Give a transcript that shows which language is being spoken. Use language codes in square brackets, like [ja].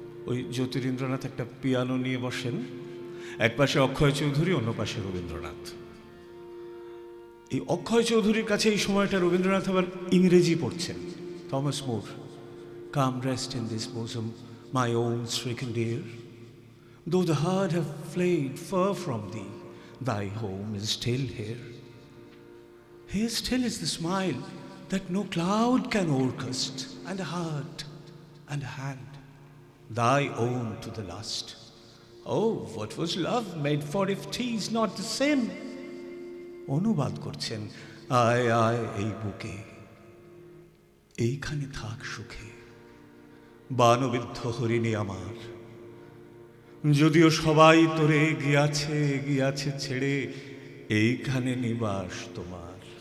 [bn] ওই জ্যোতিরিন্দ্রনাথ একটা পিয়ানো নিয়ে বসেন, এক পাশে অক্ষয় চৌধুরী, অন্য পাশে রবীন্দ্রনাথ। এই অক্ষয় চৌধুরীর কাছে এই সময়টা রবীন্দ্রনাথ আবার ইংরেজি পড়ছেন। [en] Thomas Moore, come rest in this bosom, my own stricken dear. Though the heart have fled far from thee, thy home is still here. Here still is the smile that no cloud can o'ercast, and a heart and a hand, thy own to the last. Oh, what was love made for if 'tis not the same? [bn] অনুবাদ করছেন, আয় আয় এই বুকে, এইখানে থাক সুখে, বানবিদ্ধ হরিণী আমার। যদিও সবাই তোরে গিয়াছে গিয়াছে ছেড়ে, এইখানে নিবাস তোমার।